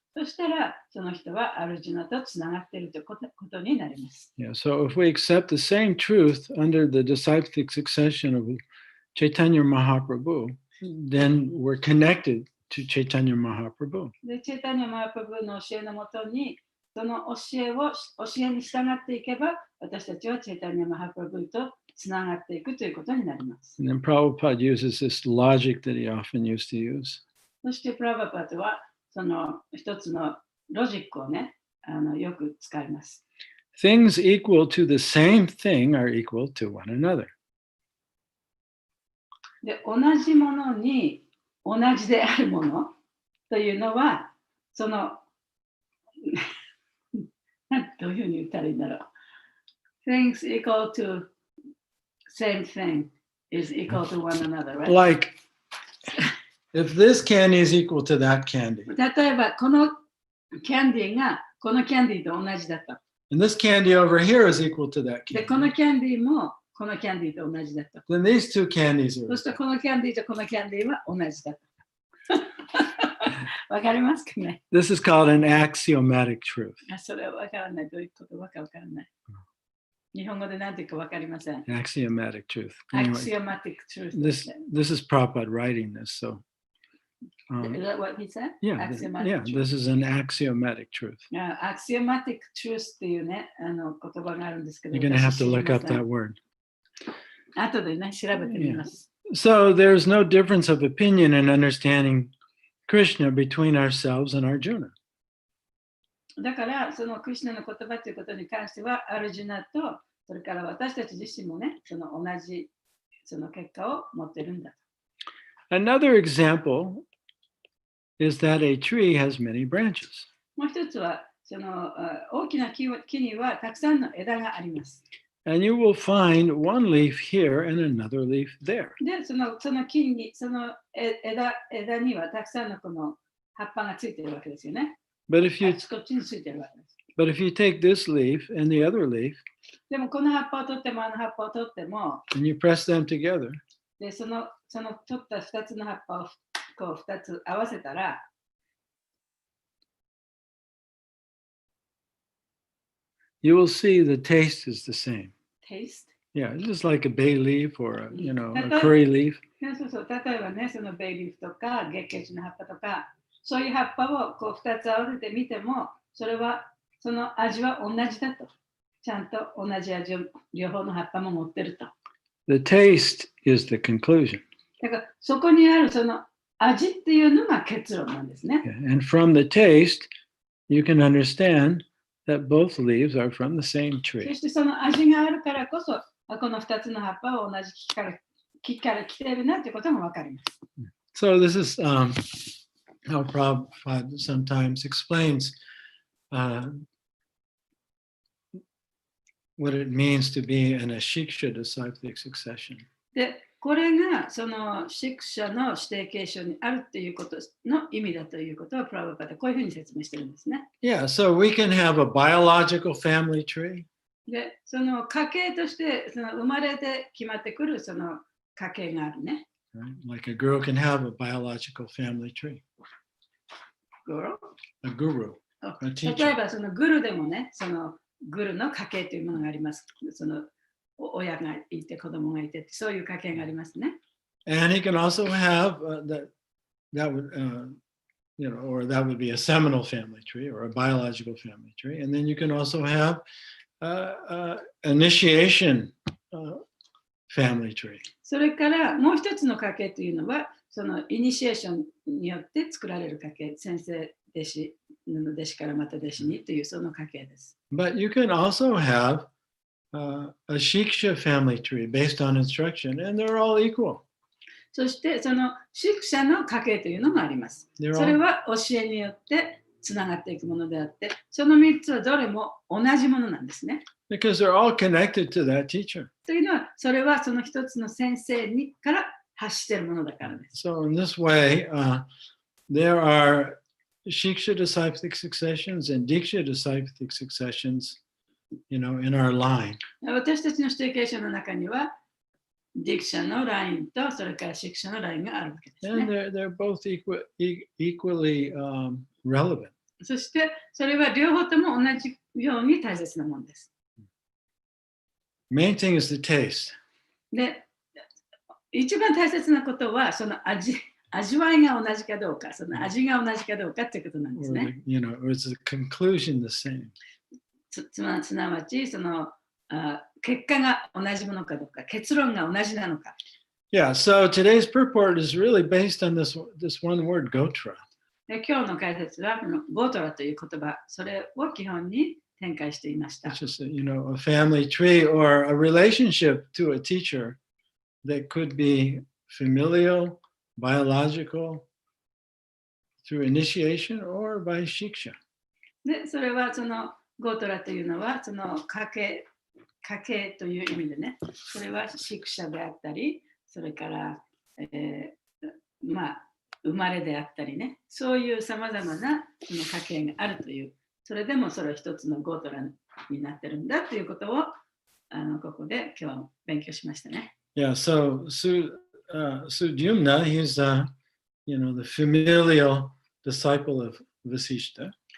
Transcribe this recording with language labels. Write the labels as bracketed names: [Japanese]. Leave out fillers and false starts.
[Japanese] そしたらその人はアルジュナとつながっているということになります。 [English] Yeah, so if we accept the same truth under the disciplic succession of Chaitanya Mahaprabhu, then we're connected to Chaitanya Mahaprabhu. [Japanese] で、チェタニャマハプラブの教えのもとに、その教えに従っていけば、私たちはチェタニャマハプラブとつながっていくということになります。 [English] And then Prabhupada uses this logic that he often used to use. [Japanese] そしてプラバパトはその一つのロジックをね、よく使います。 [English] Things equal to the same thing are equal to one another. [Japanese] で、同じものに同じであるものというのは、その、どういうふうに言ったらいいんだろう。 [English] Things equal to same thing is equal to one another, right? Like, if this candy is equal to that candy, [Japanese] 例えば、このキャンディーがこのキャンディーと同じだった。 [English] and this candy over here is equal to that [Japanese] で、この [English] candy, [Japanese] キャンディーもこのキャンディーと同じだった。 [English] then these two candies [Japanese] そ [English] are. [Japanese] してこのキャンディーとこのキャンディーは同じだった。わかりますかね？ This is called an axiomatic truth. それはわからない。どういうことかわからない。日本語で何ていうかわかりません。 [English] Axiomatic truth. Anyway, Axiomatic truth. this is Prabhupada writing this, so. Is that what he said? Yeah, Axiomatic truth. this is an axiomatic truth. Axiomatic truth [Japanese] っていうね、言葉があるんですけど。 [English] You're going to have to look up that word. [Japanese] 後でね、調べてみます。 [English] So there's no difference of opinion in understanding Krishna between ourselves and Arjuna. [Japanese] だから、そのクリシュナの言葉ということに関しては、アルジュナと、それから私たち自身もね、その同じその結果を持ってるんだ。 [English] Another example is that a tree has many branches. [Japanese] もう一つは、その大きな木にはたくさんの枝があります。 [English] And you will find one leaf here and another leaf there. [Japanese] で、その木に、その枝にはたくさんのこの葉っぱがついてるわけですよね。 [English] But if [Japanese] あ [English] you [Japanese] ちこちについてるわけです。 [English] but if you take this leaf and the other leaf [Japanese] でもこの葉っぱを取ってもあの葉っぱを取っても、 [English] and you press them together, [Japanese] でその取った2つの葉っぱをこう2つ合わせたら、 [English] you will see the taste is the same. taste? Yeah, it's just like a bay leaf or a, Mhm. a curry leaf. [Japanese] ね、そうそう、例えばね、そのベイリーフとか月桂樹の葉っぱとか、そういう葉っぱをこう2つ合わせてみても、それはその味は同じだと。ちゃんと同じ味を両方の葉っぱも持ってると。 [English] The taste is the conclusion. [Japanese] だからそこにあるその味っていうのが結論なんですね。 [English] And from the taste, you can understand that both leaves are from the same [Japanese] そ [English] tree. [Japanese] してその味があるからこそ、この2つの葉っぱは同じ木から来ているなということが分かります。 [English] So this is how Prabhupada sometimes explains what it means to be in a shiksha disciplic succession. [Japanese] で、これがそのシクシャの指定継承にあるということの意味だということをプラブパダはこういうふうに説明してるんですね。 [English] Yeah, so we can have a biological family tree. [Japanese] で、その家系としてその生まれて決まってくるその家系があるね。 [English] Right? Like a girl can have a biological family tree. A guru. [Japanese] 例えばそのグルでもね、そのグルの家系というものがあります。その親がいて子供がいてそういう家系がありますね。 [English] And he can also have that would or that would be a seminal family tree or a biological family tree. And then you can also have initiation family tree. [Japanese] それからもう一つの家系というのはそのイニシエーションによって作られる家系、先生弟子の弟子からまた弟子にというその家系です。 [English] But you can also have a shiksha family tree based on instruction, and they're all equal. [Japanese] そしてそのシクシャの家系というのがあります。それは教えによってつながっていくものであって、その3つはどれも同じものなんですね。 [English] Because they're all connected to that teacher. [Japanese] というのは、それはその一つの先生にから発しているものだからです。 [English] So in this way, there are shiksha disciplic successions and diksha disciplic successions, in our line. [Japanese] 私たちの指定継承の中には、ディクシャのラインとそれからシクシャのラインがあるわけですね。 [English] And they're both equally relevant. [Japanese] そしてそれは両方とも同じように大切なものです。 [English] Main thing is the taste. [Japanese] で、一番大切なことはその味わいが同じかどうか、その味が同じかどうかということなんですね。 [English] Or is the conclusion the same? [Japanese] すなわちその結果が同じものかどうか、結論が同じなのか。 [English] Yeah, so today's purport is really based on this one word, gotra. [Japanese] で今日の解説はこのゴトラという言葉、それを基本に展開していました。 [English] It's just, a family tree or a relationship to a teacher that could be familial, biological, through initiation or by shiksha. [Japanese] で、それはそのゴートラというのはその家系という意味でね、それはシクシャであったり、それから、生まれであったりね、そういうさまざまなその家系があるという、それでもそれは一つのゴートラになってるんだということをここで今日勉強しましたね。 [English] Yeah, so Sudyumna, he's the familial disciple of Vasishta.